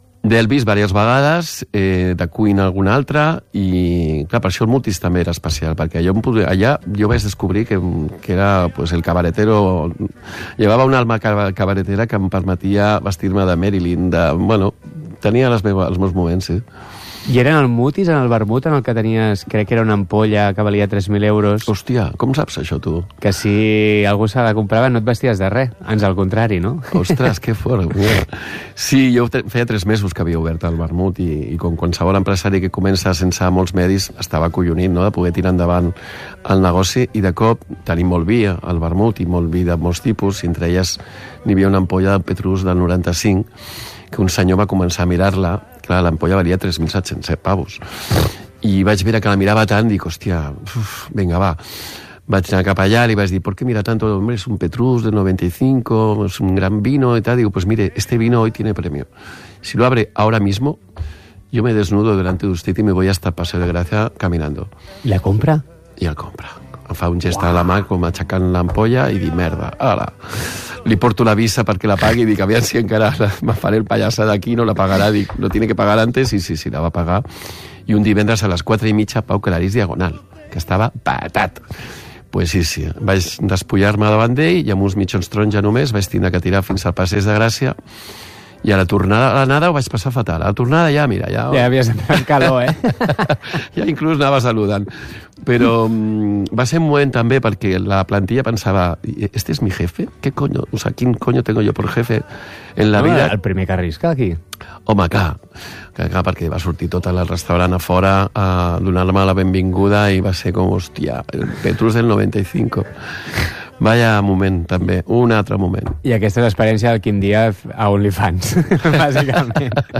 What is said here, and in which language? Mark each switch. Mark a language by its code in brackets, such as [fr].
[ca] D'Elvis, diverses vegades, de Queen alguna altra, i clar, per això el Mutis també era especial, perquè allà jo vaig descobrir que era, pues, [es] el cabaretero, [ca] llevava una alma cabaretera que em permetia vestir-me de Marilyn, de, bueno... Tenia els meus moments, sí. I era en el mutis, en el vermut, en el que tenies, crec que era una ampolla que valia 3.000 euros. Hòstia, com saps això, tu? Que si algú se la comprava no et vesties de res, ans al contrari, no? Ostres, que fort. Sí, jo feia 3 mesos que havia obert el vermut i com qualsevol empresari que comença sense molts medis, estava collonit, no?, de poder tirar endavant el negoci i de cop tenim molt vi al vermut i molt vi de molts tipus, i entre elles n'hi havia una ampolla de Petrus del 95 que un senyor va començar a mirar-la. Clar, l'ampolla valia 3.700 pavos. I vaig veure que la mirava tant, dic, hòstia, uf, venga, va. Vaig anar cap allà, li vaig dir, [es] ¿por qué mira tanto? Hombre, es un Petrus de 95, es un gran vino, y tal. Digo, pues mire, este vino hoy tiene premio. Si lo abre ahora mismo, yo me desnudo delante de usted y me voy hasta Paseo de Gracia caminando. ¿La compra? [ca] I el compra. Em fa un gest a la mà com aixecant l'ampolla i dic, merda, ala. Li porto la visa perquè la pagui i dic, aviam si encara me faré el pallassa d'aquí, no la pagarà, dic, [es] no tiene que pagar antes, [ca] i sí, sí, la va pagar. I un divendres a les 4:30, Pau Clarís Diagonal, que estava patat. Pues sí, sí, vaig despullar-me davant d'ell i amb uns mitjons taronja només vaig tindre que tirar fins al Passeig de Gràcia. I a la tornada, a l'anada ho vaig passar fatal. A la tornada ja, mira, ja... Ja havies entrat calor, eh? Ja inclús anava saludant. Però va ser un moment també perquè la plantilla pensava, [es] ¿este es mi jefe? ¿Qué coño? O sea, ¿quin coño tengo yo por jefe en la vida? [ca] El primer que arrisca aquí. Home, clar. Clar, perquè va sortir tot el restaurant a fora a donar-me la benvinguda i va ser com, hòstia, el Petrus del 95. Vaya moment, també. Un altre moment. I aquesta és l'experiència del quin dia a OnlyFans, bàsicament.